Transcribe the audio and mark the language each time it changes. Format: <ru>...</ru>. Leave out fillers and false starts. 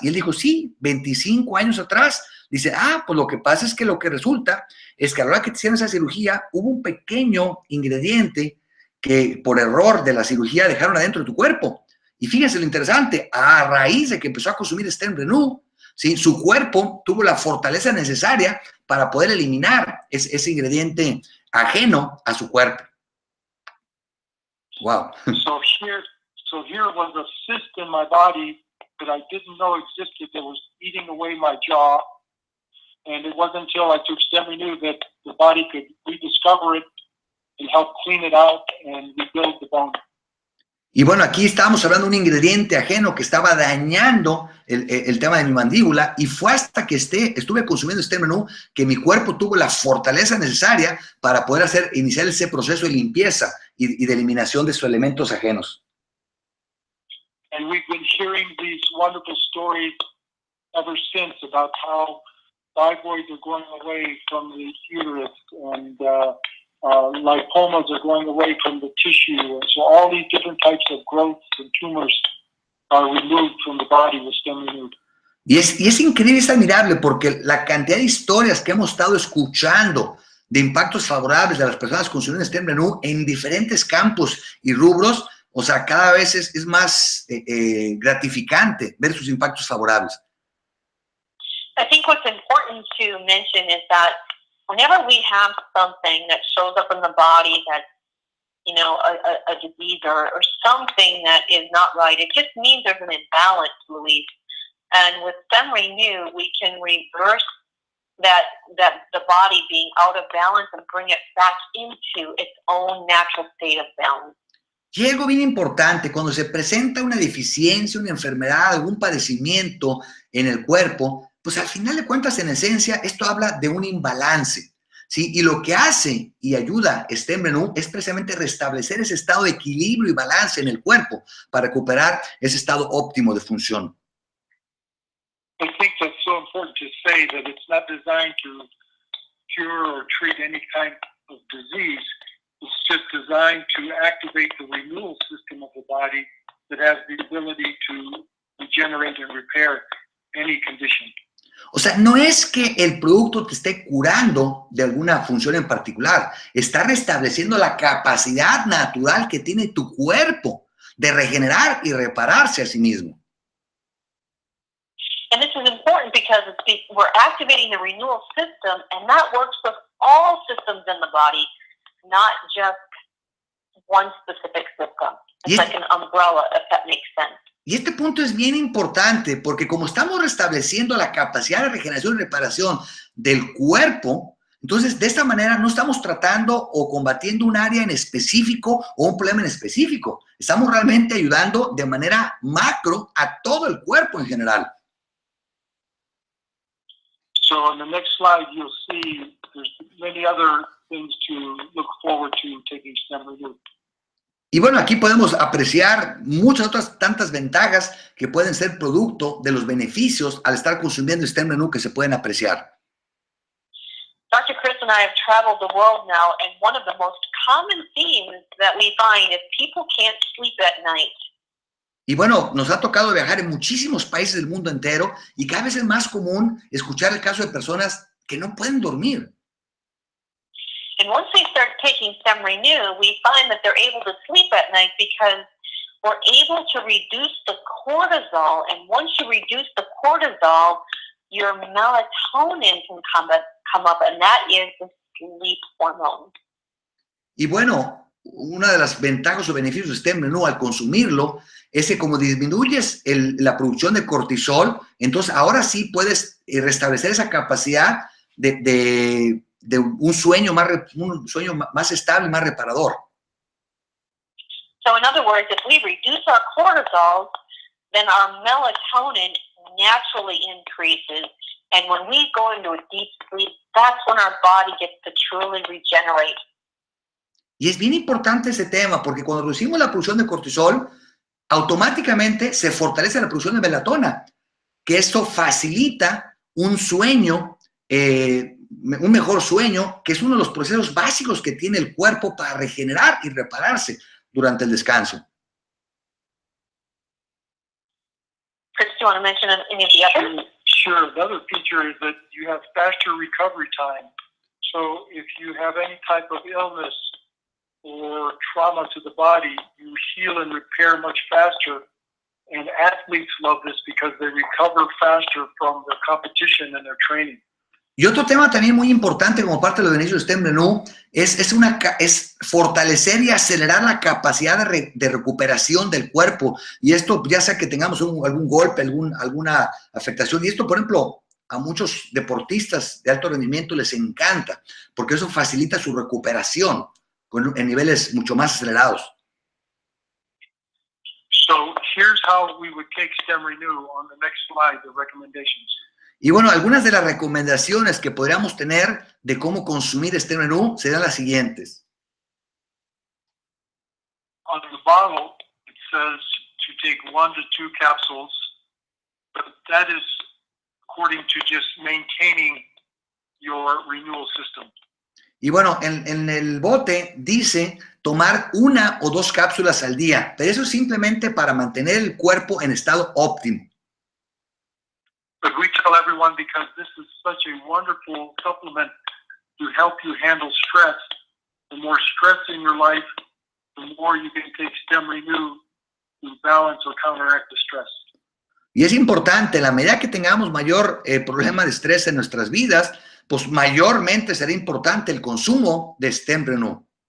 <es>Y él dijo, sí, 25 años atrás. Dice, pues lo que pasa es que lo que resulta es que a la hora que te hicieron esa cirugía, hubo un pequeño ingrediente que por error de la cirugía dejaron adentro de tu cuerpo. Y fíjense lo interesante, a raíz de que empezó a consumir StemRenu, ¿sí? Su cuerpo tuvo la fortaleza necesaria para poder eliminar ese ingrediente ajeno a su cuerpo. Wow.</es> <en>So here was a cyst in my body that I didn't know existed that was eating away my jaw. And it wasn't until I took StemRenu that the body could rediscover it and help clean it out and rebuild the bone.</en> <es>Y bueno, aquí estábamos hablando de un ingrediente ajeno que estaba dañando el tema de mi mandíbula, y fue hasta que estuve consumiendo StemRenu que mi cuerpo tuvo la fortaleza necesaria para poder iniciar ese proceso de limpieza y de eliminación de sus elementos ajenos.</es> <en>And we've been hearing these wonderful stories ever since about how fibroids are going away from the uterus, and lipomas are going away from the tissue. And so all these different types of growths and tumors are removed from the body with StemRenu.</en> <es>Y es increíble, es admirable, porque la cantidad de historias que hemos estado escuchando de impactos favorables de las personas consumiendo StemRenu en diferentes campos y rubros, o sea, cada vez es más gratificante ver sus impactos favorables.</es> <en>I think what's important to mention is that whenever we have something that shows up in the body that's, you know, a disease or something that is not right, it just means there's an imbalance, Luis. And with StemRenu, we can reverse that the body being out of balance and bring it back into its own natural state of balance.</en> <es>Y algo bien importante, cuando se presenta una deficiencia, una enfermedad, algún padecimiento en el cuerpo, pues al final de cuentas, en esencia, esto habla de un imbalance, ¿sí? Y lo que hace y ayuda StemRenu es precisamente restablecer ese estado de equilibrio y balance en el cuerpo para recuperar ese estado óptimo de función.</es> <en>I think that's so important to say that it's not designed to cure or treat any kind of disease. It's just designed to activate the renewal system of the body that has the ability to regenerate and repair any condition.</en> <es>O sea, no es que el producto te esté curando de alguna función en particular, está restableciendo la capacidad natural que tiene tu cuerpo de regenerar y repararse a sí mismo.</es> <en>And this is important because we're activating the renewal system, and that works with all systems in the body, not just one specific system. It's like an umbrella, if that makes sense.</en> <es>Y este punto es bien importante porque como estamos restableciendo la capacidad de regeneración y reparación del cuerpo, entonces de esta manera no estamos tratando o combatiendo un área en específico o un problema en específico. Estamos realmente ayudando de manera macro a todo el cuerpo en general.</es> <en>So on the next slide, you'll see there's many other things to look forward to taking StemRenu.</en> <es>Y bueno, aquí podemos apreciar muchas otras tantas ventajas que pueden ser producto de los beneficios al estar consumiendo StemRenu que se pueden apreciar.</es> <en>Dr. Chris and I have traveled the world now, and one of the most common themes that we find is people can't sleep at night.</en> <es>Y bueno, nos ha tocado viajar en muchísimos países del mundo entero y cada vez es más común escuchar el caso de personas que no pueden dormir.</es> <en>And once they start taking StemRenu, we find that they're able to sleep at night because we're able to reduce the cortisol. And once you reduce the cortisol, your melatonin can come up, and that is the sleep hormone.</en> <es>Y bueno, una de las ventajas o beneficios de StemRenu al consumirlo es que como disminuyes la producción de cortisol, entonces ahora sí puedes restablecer esa capacidad de un sueño más estable y más reparador.</es> <en>So in other words, if we reduce our cortisol, then our melatonin naturally increases. And when we go into a deep sleep, that's when our body gets to truly regenerate.</en> <es>Y es bien importante ese tema, porque cuando reducimos la producción de cortisol, automáticamente se fortalece la producción de melatonina, que esto facilita un sueño, un mejor sueño, que es uno de los procesos básicos que tiene el cuerpo para regenerar y repararse durante el descanso.</es> <en>Chris, do you want to mention any of the others? Sure. The other feature is that you have faster recovery time. So if you have any type of illness or trauma to the body, you heal and repair much faster. And athletes love this because they recover faster from their competition and their training.</en> <es>Y otro tema también muy importante como parte de los beneficios de StemRenu es fortalecer y acelerar la capacidad de recuperación del cuerpo. Y esto ya sea que tengamos algún golpe, alguna afectación. Y esto, por ejemplo, a muchos deportistas de alto rendimiento les encanta, porque eso facilita su recuperación en niveles mucho más acelerados.</es> <en>So here's how we would take StemRenu on the next slide, the recommendations.</en> <es>Y bueno, algunas de las recomendaciones que podríamos tener de cómo consumir StemRenu serían las siguientes.</es> <en>On the bottle, it says to take 1 to 2 capsules, but that is according to just maintaining your renewal system.</en> <es>Y bueno, en el bote dice tomar 1 o 2 cápsulas al día, pero eso es simplemente para mantener el cuerpo en estado óptimo.</es> <en>But we tell everyone, because this is such a wonderful supplement to help you handle stress. The more stress in your life, the more you can take StemRenu to balance or counteract the stress.</en> <es>Y es importante, en la medida que tengamos mayor problema de estrés en nuestras vidas, pues mayormente será importante el consumo de StemRenu.</es>